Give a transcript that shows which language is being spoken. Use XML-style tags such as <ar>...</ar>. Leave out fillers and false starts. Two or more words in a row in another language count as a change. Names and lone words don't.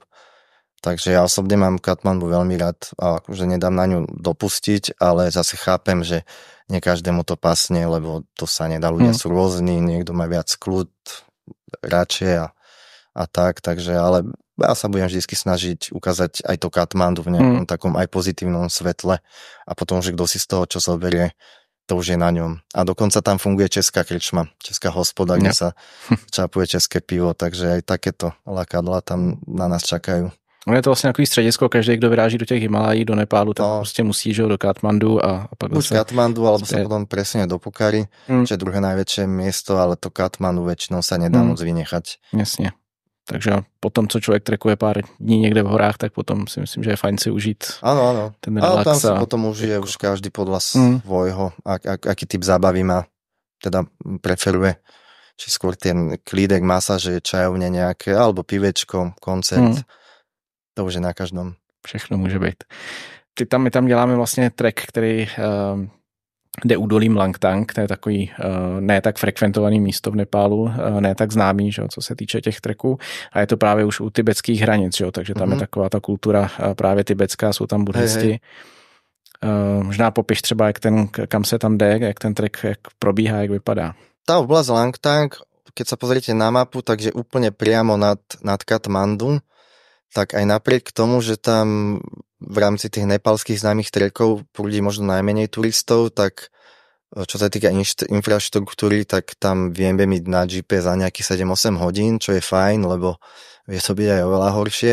<sk>Takže ja osobne mám Katmandu veľmi rád a akože nedám na ňu dopustiť, ale zase chápem, že nie každému to pasne, lebo to sa nedá, ľudia sú rôzni, niekto má viac kľud, radšej a tak, takže ale ja sa budem vždy snažiť ukázať aj to Katmandu v nejakom takom aj pozitívnom svetle a potom, že kto si z toho čo zoberie, to už je na ňom. A dokonca tam funguje česká krčma, česká hospoda, kde sa čapuje české pivo, takže aj takéto lakadla tam na nás čakajú.</sk> <cs>No je to vlastně takový středisko, každý, kdo vyráží do těch Himalají, do Nepálu, tak prostě musí, že do Katmandu a pak buď Katmandu,</cs> <sk>alebo sa potom presne do Pokhary, čo je druhé najväčšie miesto, ale to Katmandu väčšinou sa nedá moc vynechať.</sk> <cs>Jasně. Takže potom, co člověk trekuje pár dní někde v horách, tak potom si myslím, že je fajn si užít ten relax.</cs> <sk>Ale tam si potom užije už každý podľa svojho, aký typ zábavy má, teda preferuje. Či skôr ten klídek, masáže, čajovne nejaké, alebo pivečko, koncert. To už je na každom.</sk> <cs>Všechno může být. My tam děláme vlastně trek, který jde údolím Langtang, to je takový ne tak frekventovaný místo v Nepálu, ne tak známý, že, co se týče těch treků, a je to právě už u tibetských hranic, že, takže tam je taková ta kultura právě tibetská, jsou tam buddhisti. Možná popiš třeba, kam se tam jde, jak ten trek jak probíhá, jak vypadá.</cs> <sk>Tá oblasť Langtang, keď sa pozriete na mapu, takže úplne priamo nad Katmandu, tak aj napriek tomu, že tam v rámci tých nepálskych známych trekov prúdi možno najmenej turistov, tak čo sa týka infraštruktúry, tak tam vieme byť na GP za nejakých 7-8 hodín, čo je fajn, lebo vie to byť aj oveľa horšie.</sk>